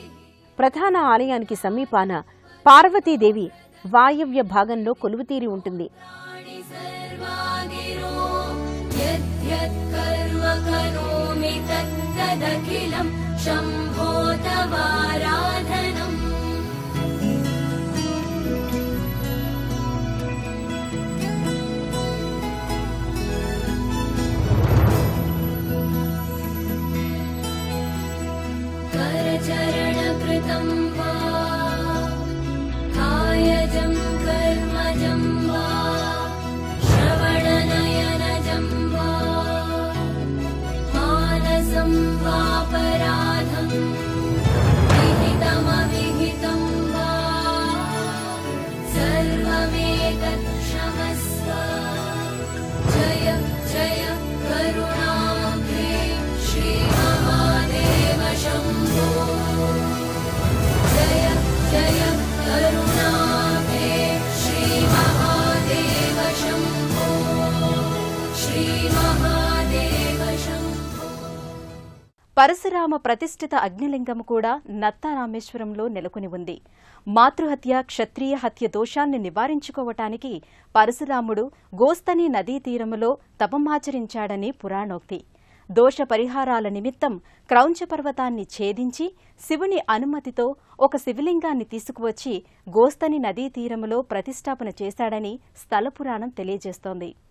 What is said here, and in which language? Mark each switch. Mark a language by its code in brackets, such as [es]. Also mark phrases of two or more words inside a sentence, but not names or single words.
[te] ప్రధాన ఆలయానికి సమీపాన పార్వతీదేవి వాయవ్య భాగంలో కొలువుతీరి ఉంటుంది. [sa] సర్వాగిరో యద్యత్ కర్మ కరోమి తత్తదఖిలం శంభో తవారాధనం. करचरणकृतं वा कायजं कर्मजं वा श्रवणनयनजं वा मानसं वापराधं विहितमविहितं वा सर्वमेतत् क्षमस्व. जय जय करुणाब्धे श्रीमहादेव शम्भो. जय जय करुणाब्धे श्रीमहादेव शम्भो. श्रीमहादेव शम्भो. [te] పరశురామ ప్రతిష్ఠిత అగ్నిలింగం కూడా నత్తా రామేశ్వరంలో నెలకొని ఉంది. మాతృహత్య, క్షత్రియ హత్య దోషాన్ని నివారించుకోవటానికి పరశురాముడు గోస్తని నదీ తీరములో తపమాచరించాడని పురాణోక్తి. దోష పరిహారాల నిమిత్తం క్రౌంచ పర్వతాన్ని ఛేదించి శివుని అనుమతితో ఒక శివలింగాన్ని తీసుకువచ్చి గోస్తని నదీ తీరములో ప్రతిష్టాపన చేశాడని స్థల పురాణం తెలియజేస్తోంది.